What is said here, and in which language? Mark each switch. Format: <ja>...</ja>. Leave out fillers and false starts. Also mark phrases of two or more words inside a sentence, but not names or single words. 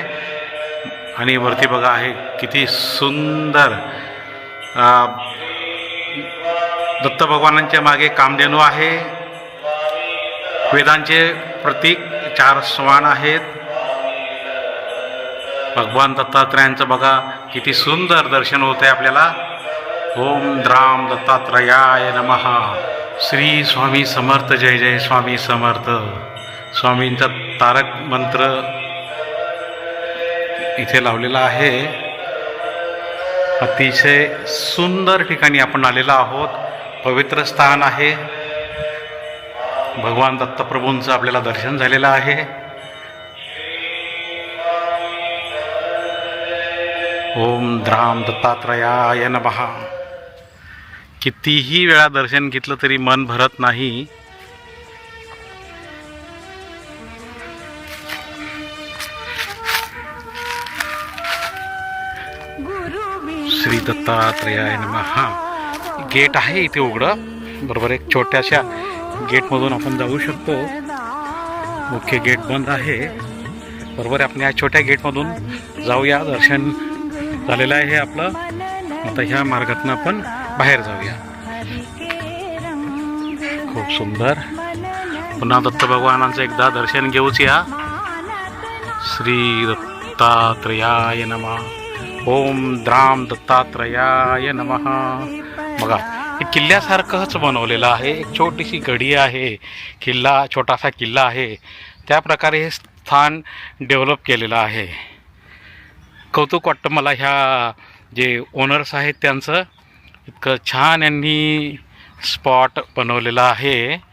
<mr>आणि वरती बघा आहे किती सुंदर दत्त भगवानांच्या मागे कामधेनू आहे. वेदांचे प्रतीक 4 श्वान आहेत. भगवान दत्तात्रयांचं बघा किती सुंदर दर्शन होत आहे आपल्याला.</mr> <sa>ओम द्राम दत्तात्रयाय नमः.</sa> <mr>श्री स्वामी समर्थ. जय जय स्वामी समर्थ. स्वामींचा तारक मंत्र इथे लावलेला आहे. अतिशय सुंदर ठिकाणी आपण आलेलो आहोत. पवित्र स्थान आहे. भगवान दत्तप्रभूंचं आपल्याला दर्शन झालेलं आहे.</mr> <sa>ओम द्राम दत्तात्रयाय नमः.</sa> <mr>कितीही वेळा दर्शन घेतलं तरी मन भरत नाही.</mr> <sa>श्री दत्तात्रयाय नमः.</sa> <mr>गेट आहे इथे उघडं. बरोबर एक छोट्याशा गेटमधून आपण जाऊ शकतो. मुख्य गेट बंद आहे. बरोबर आपण या छोट्या गेटमधून जाऊया. दर्शन झालेलं आहे आपलं. आता ह्या मार्गातून आपण बाहेर जाऊया. खूप सुंदर. पुन्हा दत्त भगवानांचं एकदा दर्शन घेऊच या.</mr> <sa>श्री दत्तात्रयाय नमः. ओम द्राम दत्तात्रयाय नमः.</sa> <mr>बघा हे किल्ल्यासारखंच बनवलेलं आहे. एक छोटीशी गडी आहे. छोटासा किल्ला आहे. त्या प्रकारे हे स्थान डेव्हलप केलेलं आहे. कौतुक वाटतं मला ह्या जे ओनर्स आहेत त्यांचं. इतकं छान यांनी स्पॉट बनवलेला आहे.</mr>